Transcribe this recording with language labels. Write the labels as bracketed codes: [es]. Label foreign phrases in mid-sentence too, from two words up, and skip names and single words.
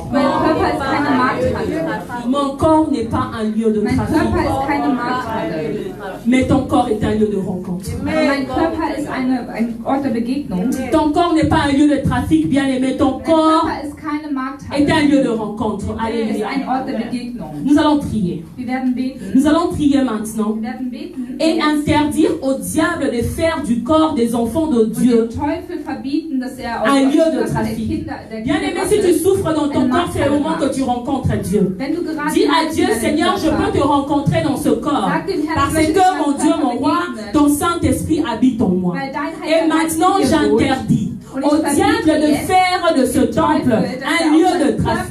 [fr] Mon corps n'est pas un lieu de trafic. Mais ton corps est un lieu de rencontre. Ton corps n'est pas un lieu de trafic, bien aimé. Ton corps est un lieu de rencontre. Alléluia. [de] Ein Ort der Begegnung. [fr] Nous allons prier. [de] Wir werden beten. [fr] Nous allons prier maintenant [de] Wir werden beten. [fr] et interdire au diable de faire du corps des enfants de Dieu [de] Teufel verbieten, dass er [fr] un lieu de trafic. Bien aimé, si tu souffres dans ton corps, c'est le moment que tu rencontres Dieu. Dis à Dieu, Seigneur, je peux te rencontrer dans ce corps. Parce que mon Dieu, mon roi, ton Saint-Esprit habite en moi. Et maintenant, j'interdis au diable de faire de ce temple un lieu de trafic.